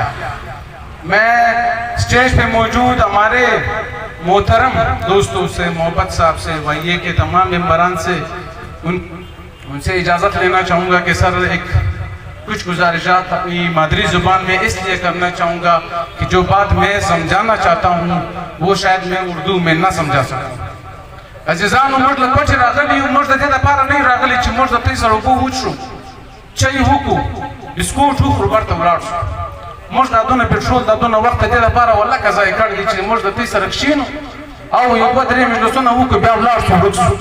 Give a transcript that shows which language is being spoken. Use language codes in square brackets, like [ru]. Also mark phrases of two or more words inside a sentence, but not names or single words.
[ur] میں اسٹیج پہ موجود ہمارے محترم دوستوں سے، محبت صاحب سے، وائیے کے تمام ممبران سے ان سے اجازت لینا چاہوں گا کہ سر کچھ گزارشات اپنی مادری زبان میں اس لیے کرنا چاہوں گا کہ جو بات میں سمجھانا چاہتا ہوں وہ شاید میں اردو میں نہ سمجھا سکوں۔ [ps] عزیزان موږ له کوچې راغلي یو، موږ د دې لپاره نه یو راغلي چې موږ د دوی سره اوبه وڅښو، چای وکړو، بسکوټ وخورو، بېرته ولاړ شو. موږ دا دونه پټرول دا دونه وخت د دې لپاره ولکه ضایع کړی دی چې موږ د دوی سره کښېنو او یو دوه درې مجلسونه وکړو بیا ولاړ شو ورک شو.